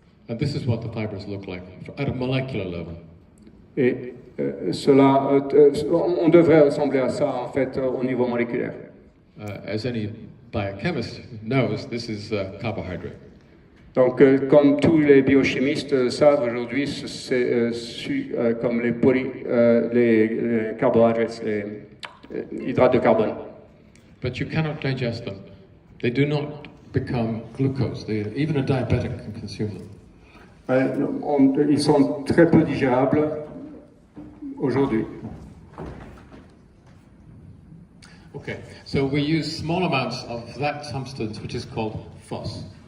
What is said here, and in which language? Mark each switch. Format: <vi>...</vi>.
<en>And this is what the fibers look like at a molecular level.</en> <fr>Et on devrait ressembler à ça en fait au niveau moléculaire.</fr> <en>As any biochemist knows, this is carbohydrate.</en> <fr>Donc, comme tous les biochimistes savent aujourd'hui, c'est comme les carbohydrates, les hydrates de carbone.</fr> <en>But you cannot digest them. They do not become glucose. Even a diabetic can consume them.</en> <fr>Ils sont très peu digérables aujourd'hui.</fr> <en>Okay, so we use small amounts of that substance which is called phos.</en>